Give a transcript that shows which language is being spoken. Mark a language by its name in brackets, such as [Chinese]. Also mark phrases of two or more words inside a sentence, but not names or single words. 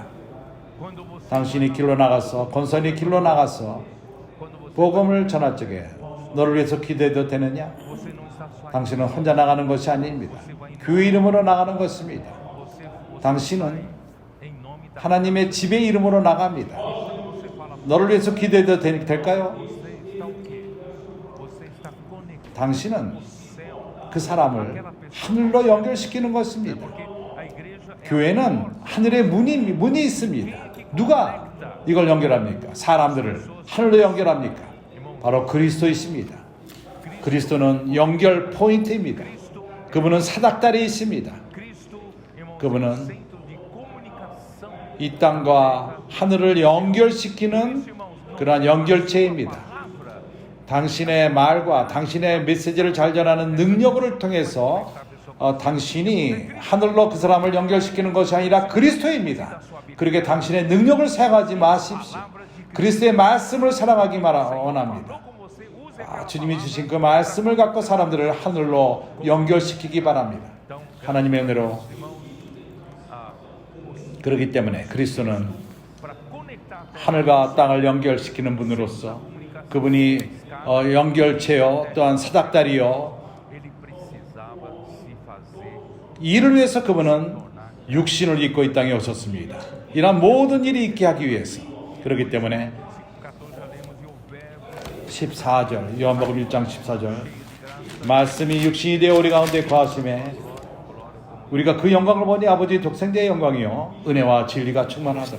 [Korean] 당신이 길로 나가서, 권선이 길로 나가서 복음을 전할 적에 너를 위해서 기도해도 되느냐? 당신은 혼자 나가는 것이 아닙니다. 교회 이름으로 나가는 것입니다. 당신은 하나님의 집의 이름으로 나갑니다. 너를 위해서 기도해도 될까요? [Portuguese] Você está o quê? Você está conectado [Korean] 당신은 [Portuguese] com o céu. [Korean] 그 사람을 하늘로 연결시키는 것입니다. [Portuguese] Porque a igreja é [Korean] 교회는 하늘에 문이 있습니다. 누가 이걸 연결합니까? 사람들을 하늘로 연결합니까? 바로 그리스도이십니다. 그리스도는 연결 포인트입니다. 그분은 사닥다리에 있습니다. [Portuguese] Cristo, irmãos, [Korean] 그분은 [Portuguese] é o centro de comunicação. [Korean] 이 땅과 하늘을 연결시키는 그러한 연결체입니다. [Portuguese] Palavra [Korean] 당신의 말과 당신의 메시지를 잘 전하는 능력을 통해서 당신이 하늘로 그 사람을 연결시키는 것이 아니라 그리스도입니다. 그렇게 당신의 능력을 사용하지 마십시오. 그리스도의 말씀을 사랑하기 원합니다. [Portuguese] como você usa aquela [Korean] 주님이 주신 그 말씀을 갖고 사람들을 하늘로 연결시키기 바랍니다. 하나님의 은혜로 그렇기 때문에 그리스도는 [Portuguese] para conectar [Korean] 하늘과 땅을 연결시키는 분으로서 그분이 연결체요 또한 사닥다리요 [Portuguese] ele precisava se fazer. [Korean] 이를 위해서 그분은 육신을 입고 이 땅에 오셨습니다. 이런 모든 일이 있게 하기 위해서. 그렇기 때문에 14절 요한복음 1장 14절 말씀이 육신이 되어 우리 가운데 거하심에 우리가 그 영광을 보니 아버지의 독생자의 영광이요 은혜와 진리가 충만하더라.